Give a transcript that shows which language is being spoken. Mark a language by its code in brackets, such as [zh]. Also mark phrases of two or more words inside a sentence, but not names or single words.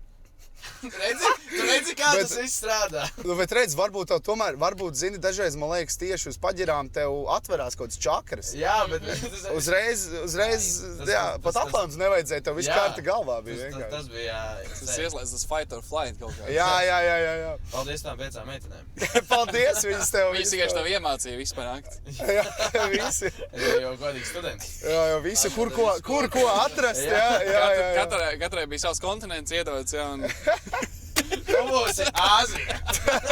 [lv] Tu redzi, kā tas viss strādā. Bet redz, varbūt zini, dažreiz, man liekas, tieši uz paģirām tev atverās kaut kāds čakras. Jā, bet... Uzreiz, pat Atlantus nevajadzēja, tev viss kārta galvā bija vienkārši. Tas bija, Tas ieslēdz tas [en] fight or flight [lv] kaut kā. Jā. Paldies tām 5 meitenēm. Paldies, viņas tev. Viņas tikai tev iemācīja visu panākt. Jā, visi. Es biju jau godīgi students. Jā, visi, kur ko atrast, jā. Katrai bija savs kontinents iedots, jā, un... Tu būsi Āzija.